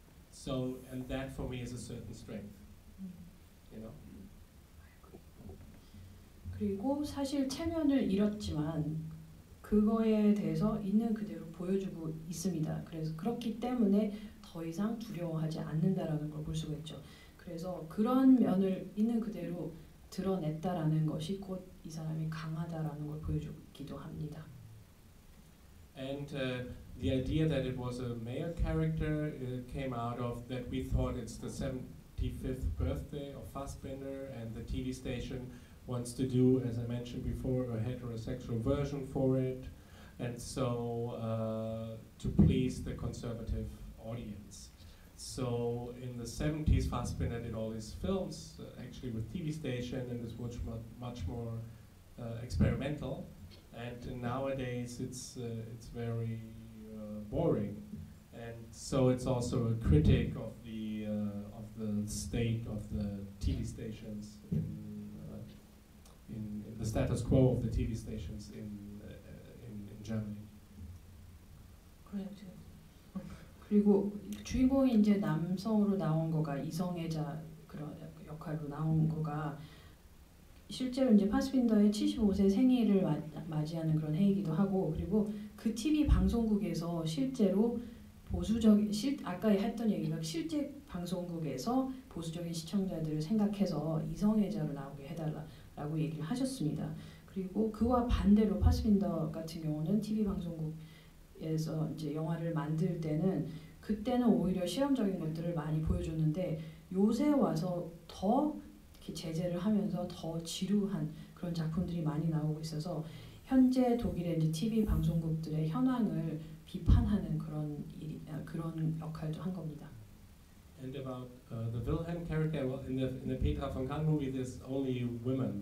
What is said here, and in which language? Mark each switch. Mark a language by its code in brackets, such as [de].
[en] So, and that for me is a certain strength. You know. [ko] 그리고 사실 체면을 잃었지만 그거에 대해서 있는 그대로 보여주고 있습니다. 그래서 그렇기 때문에 더 이상 두려워하지 않는다라는 걸 볼 수가 있죠. 그래서 그런 면을 있는 그대로 드러냈다라는 것이 곧 이 사람이 강하다라는 걸 보여주기도 합니다. [en] And the idea that it was a male character came out of that we thought it's the 75th birthday of Fassbinder, and the TV station wants to do, as I mentioned before, a heterosexual version for it, and so to please the conservative audience. So in the 70s, Fassbinder did all his films actually with TV station, and it's much more experimental. And nowadays it's very boring, and so it's also a critic of the state of the TV stations in the status quo of the TV stations in Germany. [ko] 그렇죠. 그리고 주인공이 이제 남성으로 나온 거가 이성애자 그런 역할로 나온 거가 실제로 이제 파스빈더의 75세 생일을 맞이하는 그런 해이기도 하고, 그리고 그 TV 방송국에서 실제로 아까 했던 얘기가 실제 방송국에서 보수적인 시청자들을 생각해서 이성애자로 나오게 해달라라고 얘기를 하셨습니다. 그리고 그와 반대로 파스빈더 같은 경우는 TV 방송국에서 이제 영화를 만들 때는 그때는 오히려 실험적인 것들을 많이 보여줬는데 요새 와서 더 이렇게 제재를 하면서 더 지루한 그런 작품들이 많이 나오고 있어서 현재 독일의 이제 TV 방송국들의 현황을 비판하는 그런 역할도 한 겁니다. [en] And about the Wilhelm character, well, in the Petra von Kant movie, there's only women.